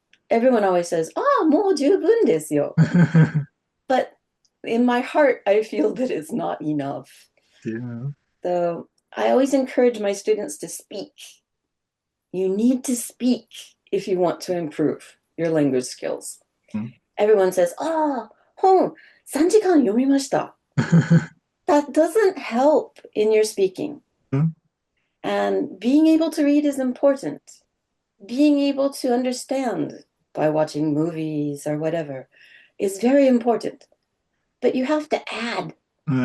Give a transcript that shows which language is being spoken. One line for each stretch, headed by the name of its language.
English: Everyone always says, "Ah,
Japanese: もう十分ですよ."
English: But in my heart, I feel that it's not enough. Yeah. So I always encourage my students to speak. You need to speak if you want to improve your language skills. うん。 Everyone says, "Ah,
Japanese: 本3時間読みました."
English: That doesn't help in your speaking. うん。 And being able to read is important. Being able to understand by watching movies or whatever is very important. But you have to add I